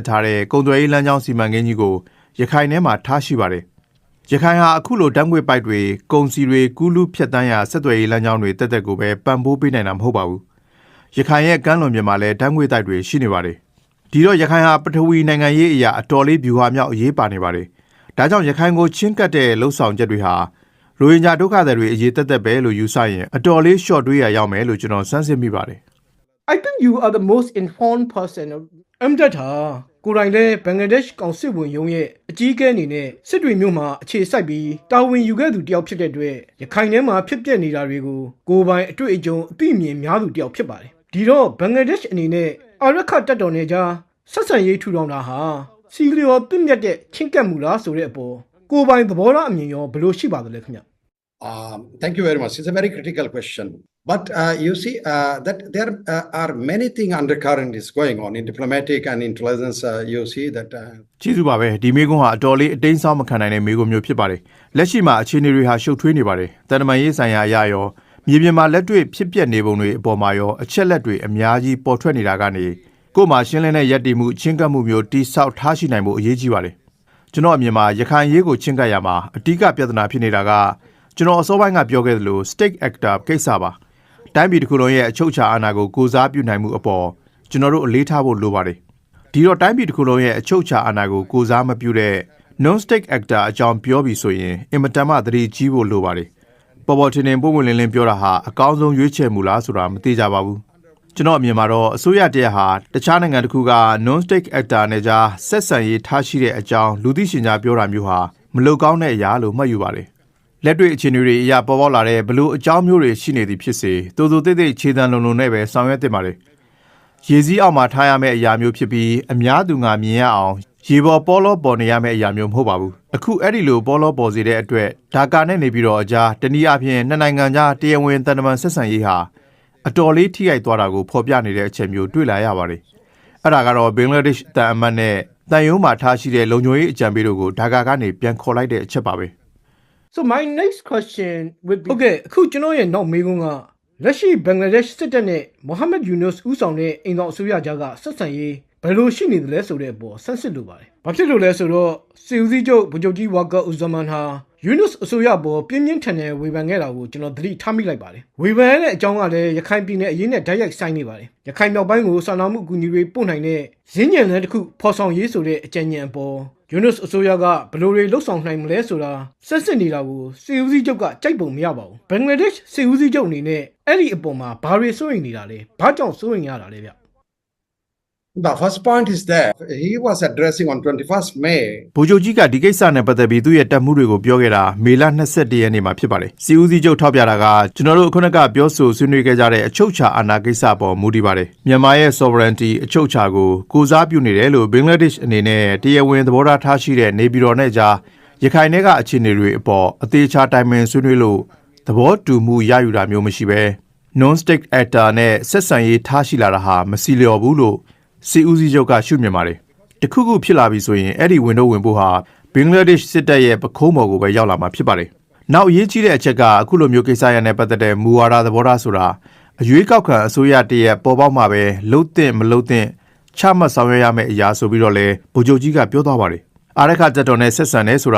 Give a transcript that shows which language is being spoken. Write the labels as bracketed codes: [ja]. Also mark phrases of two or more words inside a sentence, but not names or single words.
[my] ထားတဲ့ကုန်သွယ်ရေးလမ်းကြောင်းစီမံကိန်းကြီးကိုရခိုင်ထဲမှာထားရှိပါတယ်။ရခိုင်ဟာအခုလိုဓာတ်ငွေ့ပိုက်တွေကုန်စီတွေကူးလူးဖြတ်တန်းရာဆက်သွယ်ရေးလမ်းကြောင်းတွေတက်တက်ကိုပဲပံ့ပိုးပေးနိုင်တာမဟုတ်ပါဘူး။ရခိုင်ရဲ့ကမ်းလွန်ပြင်မှာလည်းဓာတ်ငွေ့တိုက်တွေရှိနေပါတယ်။ဒီတော့ရခိုင်ဟာပထဝီနိုင်ငံရေးအရာအတော်လေးဗျူဟာမြောက်အရေးပါနေပါတယ်။ဒါကြောင့်ရခိုင်ကိုချင်းကပ်တဲ့လှုပ်ဆောင်ချက်တွေဟာရိုဟင်ဂျာဒုက္ခသည်တွေအရေးတက်တက်ပဲလို့ယူဆရင်အတော်လေး short တွေးရရောက်မယ်လို့ကျွန်တော်စမ်းစစ်မိပါတယ် [en] I think you are the most informed person [my] အမ်ဒတ်ဟာကိုယ်တိုင်လည်းဘင်္ဂလားဒေ့ရှ်ကောင်စစ်ဝန်ရုံးရဲ့အကြီးအကဲအနေနဲ့စစ်တွေမြို့မှာအခြေစိုက်ပြီးတာဝန်ယူခဲ့သူတယောက်ဖြစ်တဲ့အတွက်ရခိုင်ထဲမှာဖြစ်ပျက်နေတာတွေကိုကိုယ်ပိုင်အတွေ့အကြုံအသိအမြင်များသူတယောက်ဖြစ်ပါတယ်ဒီတော့ဘင်္ဂလားဒေ့ရှ်အနေနဲ့အာရခတပ်တော်နဲ့ကြားဆက်ဆံရေးထူထောင်တာဟာစီလျော်ပြည့်မြတ်တဲ့ချင်းကပ်မှုလားဆိုတဲ့အပေါ်ကိုယ်ပိုင်သဘောထားအမြင်ရောဘယ်လိုရှိပါသလဲခင်ဗျ [en] Thank you very much. It's a very critical question. But you see that there are many things undercurrent is going on in diplomatic and intelligence. You see that. [my] ကျေးဇူးပါပဲဒီမေကွန်းဟာအတော်လေးအတင်းဆောင်မခံနိုင်တဲ့မေကွန်းမျိုးဖြစ်ပါတယ်လက်ရှိမှာအခြေအနေတွေဟာရှုပ်ထွေးနေပါတယ်တန်တမာ ရေးဆိုင်ရာအရာရောမြေပြင်မှာလက်တွေ့ဖြစ်ပျက်နေပုံတွေအပေါ်မှာရောအချက်လက်တွေအများကြီးပေါ်ထွက်နေတာကနေကို့မှာရှင်းလင်းတဲ့ရည်တည်မှုချင်းကပ်မှုမျိုးတိဆောက်ထားရှိနိုင်ဖို့အရေးကြီးပါတယ်ကျွန်တော်အမြင်မှာရခိုင်ရေးကိုချင်းကပ်ရမှာအဓိကပြဿနာဖြစ်နေတာကကျွန်တော်အစောပိုင်းကပြောခဲ့သလို [en] state actor [my] ကိစ္စပါတိုင်းပြည်တစ်ခုလုံးရဲ့အချုပ်အခြာအာဏာကိုကိုစားပြုနိုင်မှုအပေါ်ကျွန်တော်တို့အလေးထားဖို့လိုပါတယ်ဒီတော့တိုင်းပြည်တစ်ခုလုံးရဲ့အချုပ်အခြာအာဏာကိုကိုစားမပြုတဲ့ [en] non-state actor [my] အကြောင်းပြောပြီးဆိုရင်အင်မတန်မှသတိကြီးဖို့လိုပါတယ်ပေါ်ပေါ်ထင်ထင်ပုံမှန်လင်းလင်းပြောတာဟာအကောင်းဆုံးရွေးချယ်မှုလားဆိုတာမသိကြပါဘူးကျွန်တော်အမြင်မှာတော့အစိုးရတရားဟာတခြားနိုင်ငံတစ်ခုက [en] non-state actor [my] နဲ့ ကြားဆက်ဆံရေးထားရှိတဲ့အကြောင်းလူသိရှင်ကြားပြောတာမျိုးဟာမလုံကောင်းတဲ့အရာလို့မှတ်ယူပါတယ်လက်တွေ့အခြေအနေတွေအရာပေါ်ပေါက်လာတဲ့ဘလို့အကြောင်းမျိုးတွေ ရှိနေသည်ဖြစ်စေတိုးတိုးတိတ်တိတ်ခြေတံလုံလုံနဲ့ပဲဆောင်ရွက်တင်ပါတယ်ရေစည်းအောက်မှာထားရမယ့်အရာမျိုးဖြစ်ပြီးအများသူငါမြင်ရအောင်ရေပေါ်ပေါ်လောပေါ်နေရမယ့်အရာမျိုးမဟုတ်ပါဘူးအခုအဲ့ဒီလိုပေါ်လောပေါ်စေတဲ့အတွက်ဒါကာနဲ့နေပြီးတော့အကြားတနည်းအားဖြင့်နှစ်နိုင်ငံကြားတရားဝင်တန်တမန်ဆက်ဆံရေးဟာအတော်လေးထိရိုက်သွားတာကိုဖော်ပြနေတဲ့အချက်မျိုးတွေ့လာရပါတယ်အဲ့ဒါကတော့ဘင်္ဂလားဒေ့ရှ်တန်အမတ်နဲ့တန်ယုံမှာထားရှိတဲ့လုံခြုံရေးအကြံပေးတို့ကိုဒါကာကနေပြန်ခေါ်လိုက်တဲ့အချက်ပါပဲ [en] So my next question would be Okay [my] အခုကျွန်တော်ရဲ့နောက်မေးခွန်းကလက်ရှိဘင်္ဂလားဒေ့ရှ်စစ်တပ်နဲ့မိုဟာမက်ယူနွတ်ဦးဆောင်တဲ့အိမ်တော်အစိုးရကြားကဆက်ဆံရေးဘယ်လိုရှိနေသလဲဆို တဲ့အပေါ်ဆန်းစစ်လိုပါတယ်။ဘာဖြစ်လို့လဲဆိုတော့စီဦးစီးချုပ်ဗိုလ်ချုပ်ကြီးဝါကာဦးဇမန်ဟာယူနွတ်အစိုးရပေါ်ပြင်းပြင်းထန်ထန်ဝေဖန်ခဲ့တာကိုကျွန်တော်သတိထားမိလိုက်ပါတယ်။ဝေဖန်တဲ့အကြောင်းကလည်းရခိုင်ပြည်နယ်အရေးနဲ့ဓာတ်ရိုက်ဆိုင်နေပါတယ်။ရခိုင်မြောက်ပိုင်းကိုစာနာမှုအကူအညီတွေပို့နိုင်တဲ့ရင်းညံလန်းတစ်ခုဖော်ဆောင်ရေးဆိုတဲ့အကြံဉာဏ်အပေါ်ယူနွတ်အစိုးရကဘယ်လိုတွေလှုပ်ဆောင်နိုင်မလဲဆိုတာဆက်စစ်နေတာကိုစီဦးစီးချုပ်ကကြိုက်ပုံမရပါဘူး။ဘင်္ဂလားဒေ့ရှ်စီဦးစီးချုပ်အနေနဲ့အဲ့ဒီအပေါ်မှာဘာတွေစိုးရိမ်နေတာလဲ။ဘာကြောင့်စိုးရိမ်ရတာလဲဗျ။ [en] The first point is that he was addressing on 21st May. [my] ဗိုလ်ချုပ်ကြီးကဒီကိစ္စနဲ့ပတ်သက်ပြီးသူ့ရဲ့တပ်မှုတွေကိုပြောခဲ့တာမေလ22ရက်နေ့မှာဖြစ်ပါတယ်စီဦးစီးချုပ်ထောက်ပြတာကကျွန်တော်တို့ခုနကပြောဆိုဆွေးနွေးခဲ့ကြတဲ့အချုပ်အခြာအာဏာကိစ္စပေါ်မူတည်ပါတယ်မြန်မာရဲ့ sovereignty အချုပ်အခြာကိုကိုစားပြုနေတယ်လို့ဘင်္ဂလားဒေ့ရှ်အနေနဲ့တရားဝင်သဘောထားရှိတဲ့နေပြည်တော်နဲ့ကြားရခိုင်နယ်ကအခြေအနေတွေအပေါ်အသေးချာတိုင်ပင်ဆွေးနွေးလို့သဘောတူမှုရယူတာမျိုးမရှိဘဲ [en] non-state actor [my] နဲ့ဆက်ဆံရေးထားရှိလာတာဟာမစီလျော်ဘူးလို့စီဦးစီးချုပ်က ရှုမြင်ပါတယ်တခုခုဖြစ်လာပြီဆိုရင်အဲ့ဒီဝင်တော့ဝင်ဖို့ဟာဘင်္ဂလားဒေ့ရှ်စစ်တပ်ရဲ့ပခုံးပေါ်ကိုပဲရောက်လာမှာဖြစ်ပါတယ်နောက်အရေးကြီးတဲ့အချက်ကအခုလိုမျိုးကိစ္စရပ်နဲ့ပတ်သက်တဲ့မူဝါဒသဘောထားဆိုတာအရွေးကောက်ခံအစိုးရတရက်ပေါ်ပေါက်မှာပဲလှုပ်တဲ့မလှုပ်တဲ့ချမှတ်ဆောင်ရွက်ရမယ့်အရာဆိုပြီးတော့လဲဗိုလ်ချုပ်ကြီးကပြောသွားပါတယ်အာရခတပ်တော်နဲ့ဆက်ဆံနေဆိုတာ